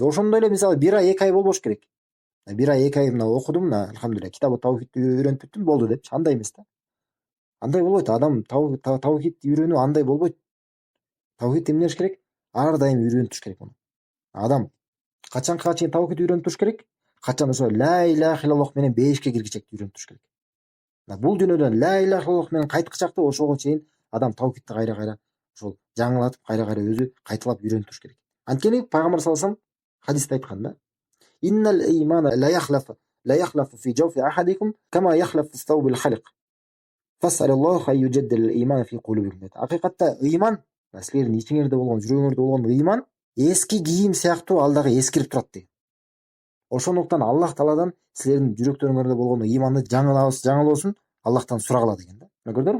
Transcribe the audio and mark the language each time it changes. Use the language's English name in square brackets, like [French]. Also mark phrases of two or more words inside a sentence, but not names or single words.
[Kyrgyz] Ошондой эле мисалы 1 ай, 2 ай болбош керек. 1 ай, 2 ай мына окудум, мына алхамдулилля, китабы таухидти үйрөнүп бүттүм, болду депчи. Андай эмес да. Андай болбойт. Адам таухидти үйрөнүү андай болбойт. Таухид эмне кылыш керек? Ар дайым үйрөнүп туруш керек муну. Адам качанга чейин таухид үйрөнүп туруш керек? Качан ошо [Arabic] لا إله إلا الله [Kyrgyz] менен бешикке киргичекти үйрөнүп туруш керек. Бул дүйнөдөн [Arabic] لا إله إلا الله [Kyrgyz] менен кайткычакты ошого чейин адам таухидти кайра ошол жаңылатып, кайра өзү кайталап үйрөнүп туруш керек. Анткени пайгамбар [Arabic] صلى الله عليه وسلم [Kyrgyz] хадисте айткан да: [Arabic] "إن الإيمان ليخلق في جوف أحدكم كما يخلق الثوب الخلق. فاسألوا الله أن يجدد الإيمان في قلوبكم." [Kyrgyz] Акыйкатта ыйман, силердин ичиңерде болгон, жүрөгүңөрдө болгон ыйман эски кийим сыяктуу ал дагы эскирип турат деген. Ошондуктан Аллах Тааладан силердин жүрөктөрүңөрдө болгон ыйманды жаңылоосун Аллахтан сурагыла деген да. Көрдүңөрбү?